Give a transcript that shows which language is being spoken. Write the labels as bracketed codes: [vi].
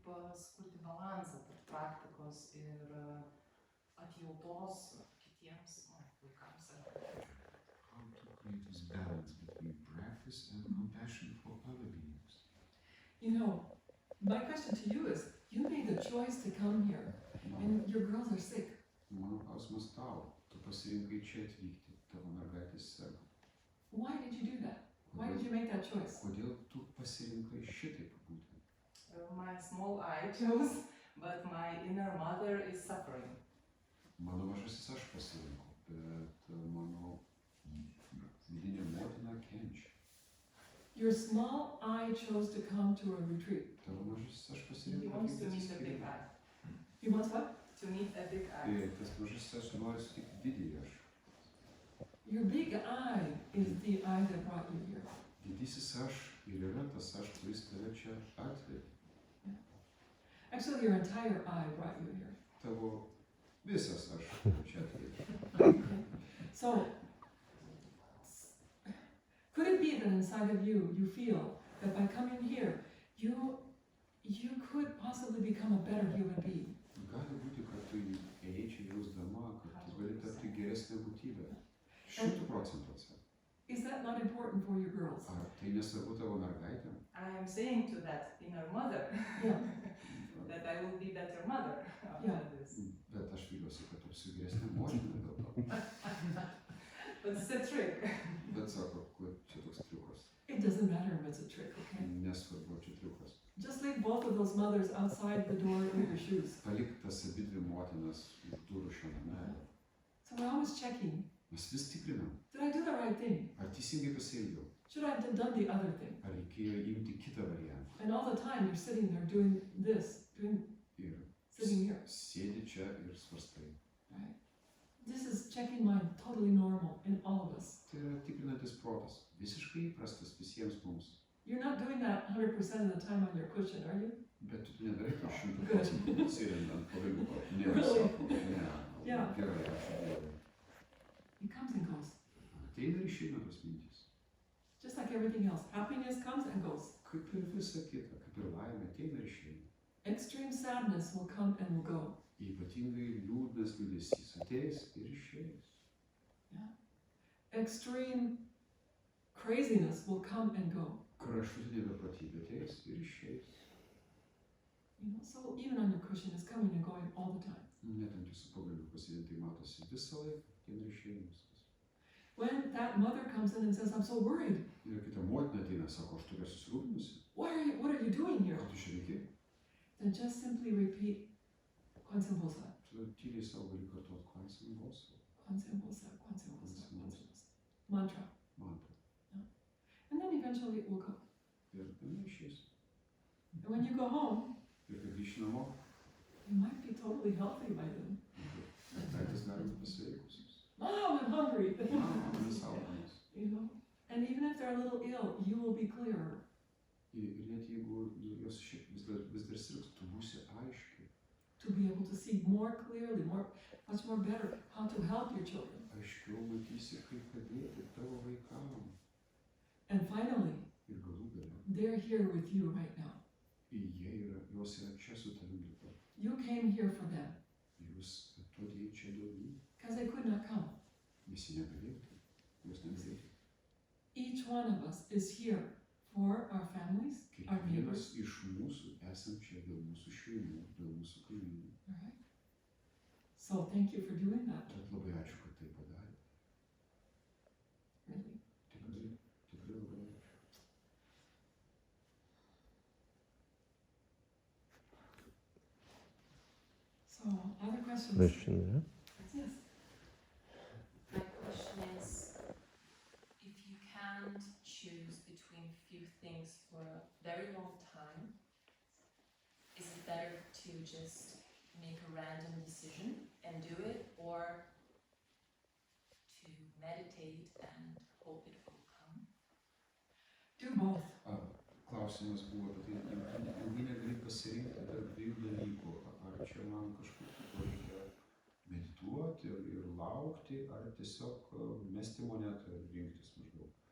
[lt] Kaip sukurti balansą tarp praktikos ir atjautos kitiems vaikams. [en] How to create this balance between practice and compassion for other beings? You know, my question to you is, you made the choice to come here, and your girls are sick. [lt] Mano klausimas tau, tu pasirinkai čia atvykti, tavo mergaitės serga. [en] Why did you do that? Why did you make that choice? [lt] Kodėl tu pasirinkai šitaip būti? [en] My small I chose, but my inner mother is suffering. [lt] Mano mažasis aš pasirinkau, bet mano vidinė motina kenčia. [en] Your small I chose to come to a retreat. [lt] Tavo mažasis aš [en] He [lt] pasirinkau [en] wants to [lt] kaip [en] meet a big [lt] atsiskyrimo. [en] I. He wants what? To meet a big I. [lt] Ir tas mažasis aš nori sutikti didįjį aš. [en] Your big I is the I that brought you here. [lt] Didysis aš ir yra tas aš, kuris tave čia atvedė. [en] Actually, your entire I brought you here. [lt] Tavo visas aš čia atvedė. [en] So, could it be that inside of you, you feel that by coming here, you could possibly become a better human being? [lt] Gali būti, kad tu ėjai čia jausdama, kad tu gali tapti geresnė būtybė. [en] 100%. Is that not important for your girls? [lt] Ar tai nesvarbu tavo mergaitėm? [en] I am saying to that inner mother Yeah. that I will be better mother after Yeah. this. [lt] Bet aš viliuosi, kad tapsiu geresnė motina dėl to. [en] But it's a trick. [lt] Bet sako, kad čia toks triukas. [en] It doesn't matter if it's a trick, okay? [lt] Nesvarbu, čia triukas. [en] Just leave both of those mothers outside the door with your shoes. [lt] Palik tas abidvi motinas už durų šiame name. [en] So we're always checking, [lt] Mes vis tikrinam, [en] Did I do the right thing? [lt] ar teisingai pasielgiau, [en] Should I have done the other thing? [lt] ar reikėjo imti kitą variantą. [en] And all the time you're sitting there doing this, [lt] Ir [en] sitting here. [lt] sėdi čia ir svarstai. [en] Right? This is checking mind, totally normal in all of us. [lt] Tai yra tikrinantis protas, visiškai įprastas visiems mums. [en] You're not doing that 100% of the time on your cushion, are you? [lt] Bet tu nedarai to 100% sėdint ant paveiluko. Ne, [en] Really? [lt] sako, ne. [en] Yeah. [lt] Gerai, ačiū Dievui. [en] It comes and goes. [lt] Ateina ir išeina tos mintys. [en] Just like everything else. Happiness comes and goes. [lt] Kaip ir visa kita, kaip ir laimė, ateina ir išeina. [en] Extreme sadness will come and will go. [lt] Ypatingai liūdnas liūdesys ateis ir išeis. [en] Extreme craziness will come and go. [lt] Kraštutinė beprotybė ateis ir išeis. [en] So even on your cushion, it's coming and going all the time. [lt] Net ant jūsų pagaliukų sėdint, tai matosi visą laiką, ateina ir išeina viskas. [en] When that mother comes in and says, I'm so worried, Ir kita motina ateina, sako, aš tokia susirūpinusi. what are you doing here? [lt] Ką tu čia veiki? [en] Then just simply repeat, Kwanzaa Bosa, [lt] Tu tyliai savo gali kartuoti kvansinį balsą. [ko] Kwanzaa Bosa, Kwanzaa Bosa, Kwanzaa Bosa. Mantra. [lt] Mantra. [en] And then eventually it will go. [lt] Ir jinai išeis. [en] And when you go home, [lt] Ir kai grįši namo, [en] you might be totally healthy by then. [lt] mergaitės gali būti pasveikusios. [en] Mom, I'm hungry. [lt] Vis alkanos. [en] And even if they're a little ill, you will be clearer. [lt] Ir net jeigu jos šiaip vis dar sirgs, tu būsi aiški. [en] To be able to see more clearly, much more better, how to help your children. [lt] Aiškiau matysi, kaip padėti tavo vaikam. [en] And finally, [lt] Ir galų gale, [en] they're here with you right now. [lt] jos yra čia su tavimi dabar. [en] You came here for them. [lt] Jūs atėjai čia dėl jų. [en] Because they could not come. [lt] Visi negalėtų. Jos negalėtų. [en] Each one of us is here for our families, our neighbors. [lt] Kiekvienas iš mūsų esam čia dėl mūsų šeimų, dėl mūsų kaimynų. [en] Right? So thank you for doing that. [lt] Tad labai ačiū, kad tai padarė. [en] Really. [lt] Tikrai labai ačiū. [en] So, other questions? Question, yeah? Yes. My question is, if you can't choose between few things for a very long time, is it better to just make a random decision and do it, or to meditate and hope it will come? Do both. [lt] Klausimas buvo apie tai, ilgai negali pasirinkti tarp dviejų dalykų. Ar čia man kažkaip reikia medituoti ir laukti, ar tiesiog mesti monetą ir rinktis maždaug.